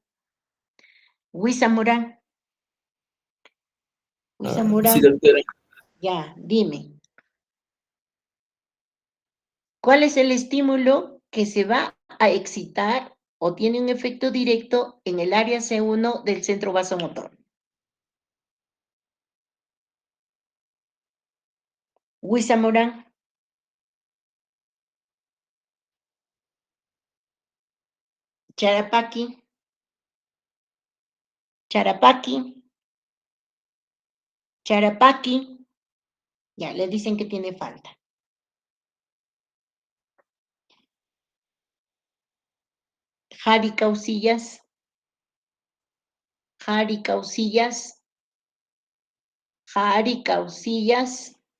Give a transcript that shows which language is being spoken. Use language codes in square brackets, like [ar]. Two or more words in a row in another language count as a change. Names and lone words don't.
[es] Huiza Morán. Huiza Morán. Sí, doctora. Ya, dime. ¿Cuál es el estímulo que se va a excitar o tiene un efecto directo en el área C1 del centro vasomotor? Huiza Morán. Charapaqui. Charapaqui. Charapaqui. Ya, le dicen que tiene falta. Jari Causillas. Jari Causillas. Jari Causillas.